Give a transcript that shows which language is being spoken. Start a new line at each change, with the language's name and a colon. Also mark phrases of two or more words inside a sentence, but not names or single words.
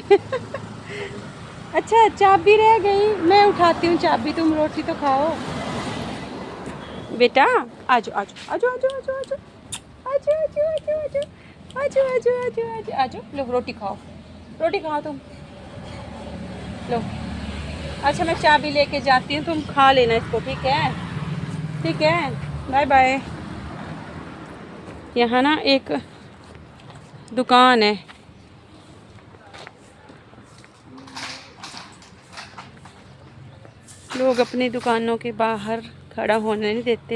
Hindi: अच्छा चाबी रह गई, मैं उठाती हूँ चाबी, तुम रोटी तो खाओ। बेटा आजो आजो आजो आजो आजो आजो आजो आजो आजो आजो आजो आजो आजो आजो आजो। लो रोटी खाओ, रोटी खाओ तुम लो। अच्छा मैं चाबी लेके जाती हूँ, तुम खा लेना इसको, ठीक है ठीक है।
English: bye bye.
Hindi: यहाँ ना एक दुकान है, लोग अपनी दुकानों के बाहर खड़ा होने नहीं देते।